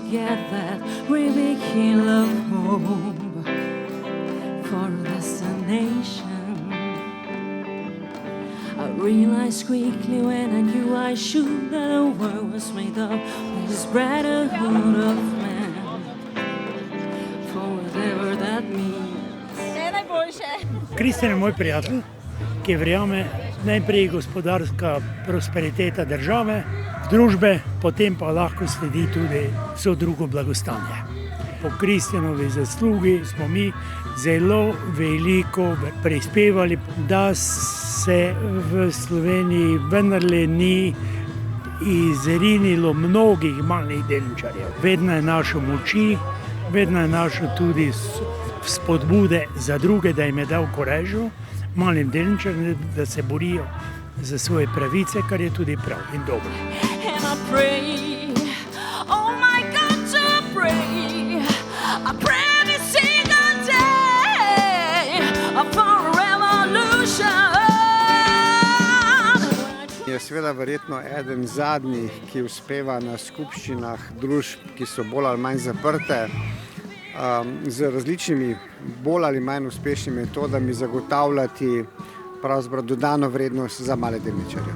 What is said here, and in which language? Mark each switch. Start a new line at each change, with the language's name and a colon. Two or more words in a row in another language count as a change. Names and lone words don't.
English: get that really keen love home for a destination. I realized quickly when I knew I should that the world was made up with this brotherhood of man, for whatever that means.
Slovenian: Kristjan je moj prijatelj, ki verjame najprej gospodarska prosperiteta države, družbe, potem pa lahko sledi tudi vso drugo blagostanje. Po Kristjanovi zaslugi smo mi zelo veliko prispevali, da se v Sloveniji vendarle ni izrinilo mnogih malih delničarjev. Vedno je našel moči, vedno je našel tudi spodbude za druge, da jim je dal korežo, malim delničarjem, da se borijo za svoje pravice, kar je tudi prav in dobro.
English: I pray, oh my God, to pray. I pray every single day for a revolution.
Slovenian: Je seveda verjetno eden zadnjih, ki uspeva na skupščinah družb, ki so bolj ali manj zaprte, z različnimi bolj ali manj uspešnimi metodami zagotavljati pravzaprav dodano vrednost za male delničarje.